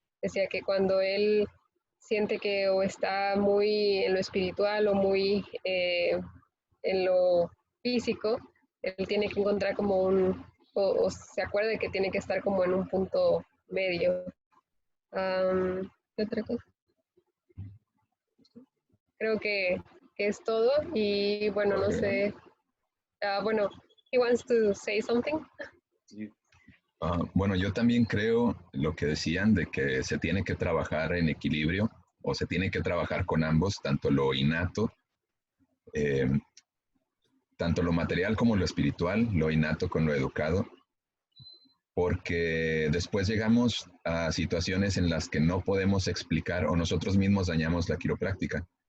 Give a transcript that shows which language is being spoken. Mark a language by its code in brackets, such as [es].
[es] Decía que cuando él siente que o está muy en lo espiritual o muy en lo físico, él tiene que encontrar como o se acuerda que tiene que estar como en un punto medio. ¿Qué otra cosa? Creo que es todo, y bueno, no sé. Bueno, [en] he wants to say something. [es] Bueno, yo también creo lo que decían de que se tiene que trabajar en equilibrio, o se tiene que trabajar con ambos, tanto lo innato, tanto lo material como lo espiritual, lo innato con lo educado, porque después llegamos a situaciones en las que no podemos explicar o nosotros mismos dañamos la quiropráctica.